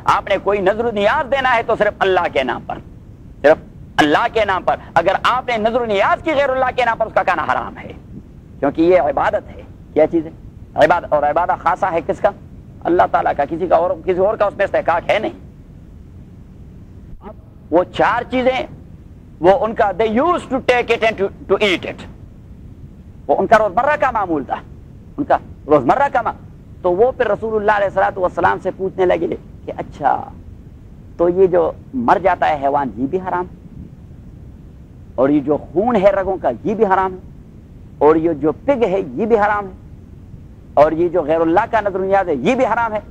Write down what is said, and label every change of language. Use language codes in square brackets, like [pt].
[ur] آپ نے کوئی نذر و نیاز دینا ہے تو صرف اللہ کے نام پر، صرف اللہ کے نام پر. اگر آپ نے نذر و نیاز کی غیر اللہ کے نام پر اس کا کھانا حرام ہے، کیونکہ یہ عبادت ہے. کیا چیز ہے؟ عبادت. اور عبادت خاصہ ہے کس کا؟ اللہ تعالیٰ کا. کسی کا اور کسی اور کا اس میں استحقاق ہے نہیں. وہ چار چیزیں وہ ان کا [en] they used to take it and to eat it. [ur] وہ ان کا روزمرہ کا معمول تھا، ان کا روزمرہ کا تو وہ پھر رسول اللہ علیہ الصلوۃ والسلام سے پوچھنے لگے کہ اچھا تو یہ جو مر جاتا ہے حیوان یہ بھی حرام، اور یہ جو خون ہے رگوں کا یہ بھی حرام ہے، اور یہ جو پگ ہے یہ بھی حرام ہے، اور یہ جو غیر اللہ کا نذر و نیاز ہے یہ بھی حرام ہے.